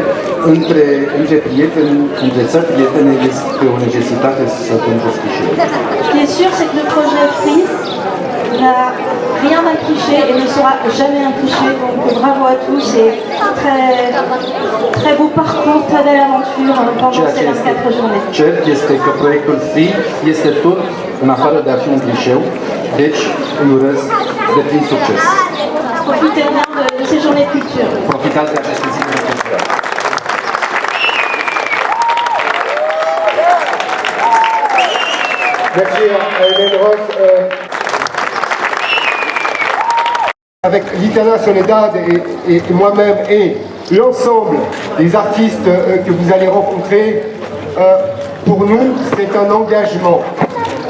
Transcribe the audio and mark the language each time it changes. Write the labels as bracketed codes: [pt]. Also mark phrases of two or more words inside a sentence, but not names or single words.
[ro] Între prieteni, între țări prietene este o necesitate să cunoști clișeele. [fr] Ce qui est sûr, c'est que le projet Free n'a rien d'un cliché et ne sera jamais un cliché. Donc bravo à tous et très beau parcours, très belle aventure pendant ces 24 journées. [ro] Cert este că proiectul Free este tot în afară de a fi un clișeu, deci îi urez de plin succes. [fr] Profitez bien de ces journées de culture. [ro] Profitați de aceste zile de cultură. [fr] Merci à Hélène Ross. Avec Litana Soledad et moi-même et l'ensemble des artistes que vous allez rencontrer, pour nous, c'est un engagement.